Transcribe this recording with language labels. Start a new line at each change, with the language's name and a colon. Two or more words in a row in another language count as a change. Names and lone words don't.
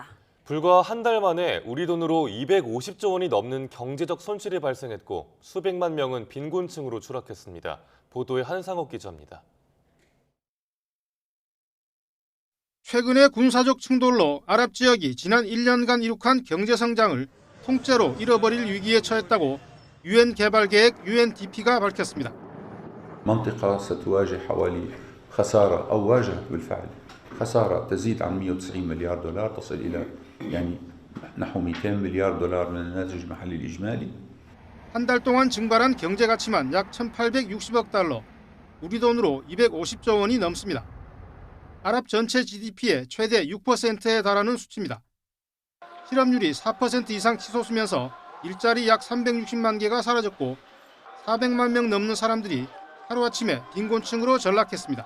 Korean: 불과 한 달 만에 우리 돈으로 250조 원이 넘는 경제적 손실이 발생했고 수백만 명은 빈곤층으로 추락했습니다. 보도에 한상욱 기자입니다. 최근의 군사적 충돌로 아랍 지역이 지난 1년간 이룩한 경제 성장을 통째로 잃어버릴 위기에 처했다고 유엔 개발계획 UNDP가 밝혔습니다.
Arabic: منطقة ستواجه حوالي خسارة أو واجهت بالفعل خسارة تزيد عن 190 مليار دولار تصل إلى نحو 200 مليار دولار من الناتج المحلي الإجمالي.
Korean: 한 달 동안 증발한 경제 가치만 약 1,860억 달러, 우리 돈으로 250조 원이 넘습니다. 아랍 전체 GDP의 최대 6%에 달하는 수치입니다. 실업률이 4% 이상 치솟으면서 일자리 약 360만 개가 사라졌고 400만 명 넘는 사람들이 하루아침에 빈곤층으로 전락했습니다.